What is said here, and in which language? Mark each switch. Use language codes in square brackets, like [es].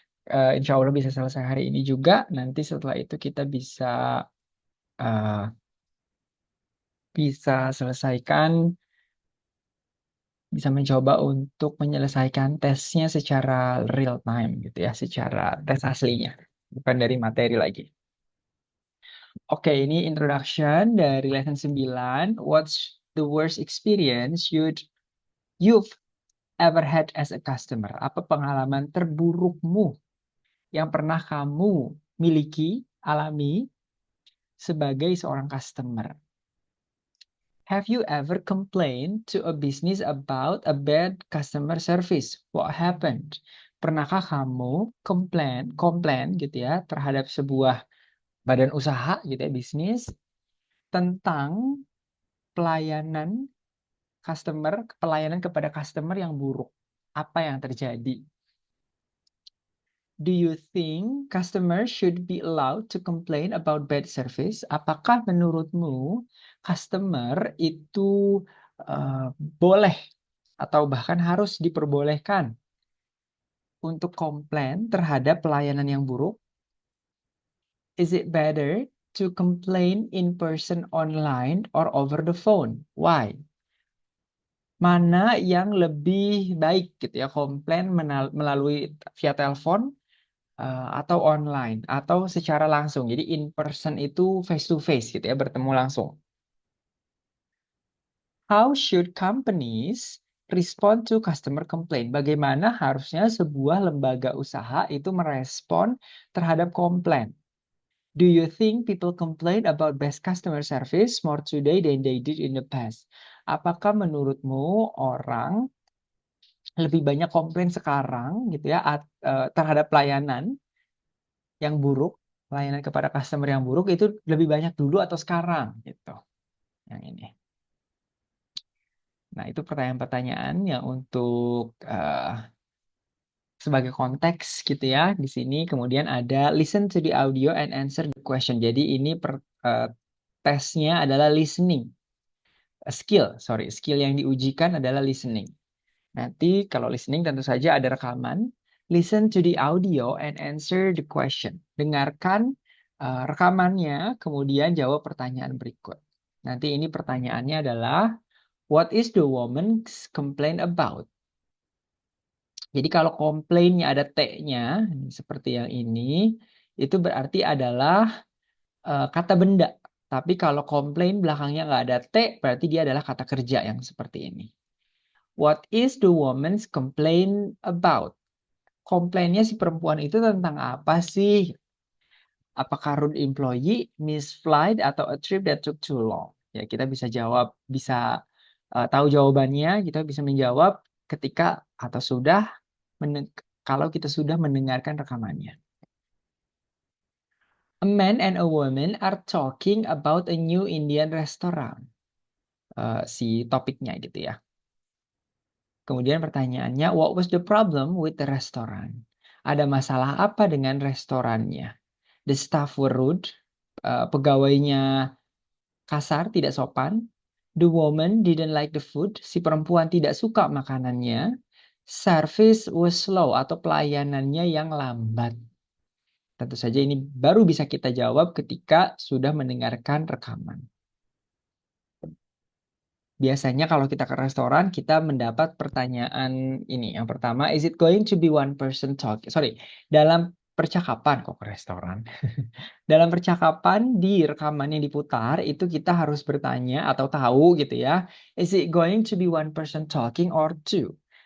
[id] Insya Allah bisa selesai hari ini juga. Nanti setelah itu kita uh, bisa selesaikan, bisa mencoba untuk menyelesaikan tesnya secara real time gitu ya, secara tes aslinya, bukan dari materi lagi. Oke, ini introduction dari lesson 9. [en] What's the worst experience you've ever had as a customer? [id] Apa pengalaman terburukmu yang pernah kamu miliki, alami sebagai seorang customer? [en] Have you ever complained to a business about a bad customer service? What happened? [id] Pernahkah kamu komplain gitu ya terhadap sebuah badan usaha gitu ya, bisnis, tentang pelayanan pelayanan kepada customer yang buruk? Apa yang terjadi? [en] Do you think customers should be allowed to complain about bad service? [id] Apakah menurutmu customer itu boleh atau bahkan harus diperbolehkan untuk komplain terhadap pelayanan yang buruk? [en] Is it better to complain in person, online, or over the phone? Why? [id] Mana yang lebih baik gitu ya, komplain melalui via telepon atau online atau secara langsung. Jadi in person itu face to face gitu ya, bertemu langsung. [en] How should companies respond to customer complaint? [id] Bagaimana harusnya sebuah lembaga usaha itu merespon terhadap komplain? [en] Do you think people complain about best customer service more today than they did in the past? [id] Apakah menurutmu orang lebih banyak komplain sekarang gitu ya terhadap pelayanan yang buruk, pelayanan kepada customer yang buruk itu lebih banyak dulu atau sekarang gitu. Yang ini. Nah, itu pertanyaan-pertanyaan yang untuk sebagai konteks gitu ya. Di sini kemudian ada [en] listen to the audio and answer the question. [id] Jadi ini tesnya adalah listening. Skill yang diujikan adalah listening. Nanti kalau listening tentu saja ada rekaman. [en] Listen to the audio and answer the question. [id] Dengarkan rekamannya, kemudian jawab pertanyaan berikut. Nanti ini pertanyaannya adalah, [en] what is the woman's complaint about? [id] Jadi kalau komplainnya ada T-nya, seperti yang ini, itu berarti adalah kata benda. Tapi kalau komplain belakangnya nggak ada T, berarti dia adalah kata kerja yang seperti ini. [en] What is the woman's complaint about? [id] Komplainnya si perempuan itu tentang apa sih? [en] Apakah rude employee, missed flight, atau a trip that took too long? [id] Ya, kita bisa jawab, bisa tahu jawabannya, kita bisa menjawab ketika atau kalau kita sudah mendengarkan rekamannya. [en] A man and a woman are talking about a new Indian restaurant. [id] Si topiknya gitu ya. Kemudian pertanyaannya, [en] what was the problem with the restaurant? [id] Ada masalah apa dengan restorannya? [en] The staff were rude. [id] Pegawainya kasar, tidak sopan. [en] The woman didn't like the food. [id] Si perempuan tidak suka makanannya. [en] Service was slow [id] atau pelayanannya yang lambat. Tentu saja ini baru bisa kita jawab ketika sudah mendengarkan rekaman. Biasanya kalau kita ke restoran, kita mendapat pertanyaan ini. Yang pertama, [en] is it going to be one person talk? [id] Sorry, dalam percakapan kok ke restoran. Dalam percakapan di rekaman yang diputar, itu kita harus bertanya atau tahu gitu ya. [en] Is it going to be one person talking or two?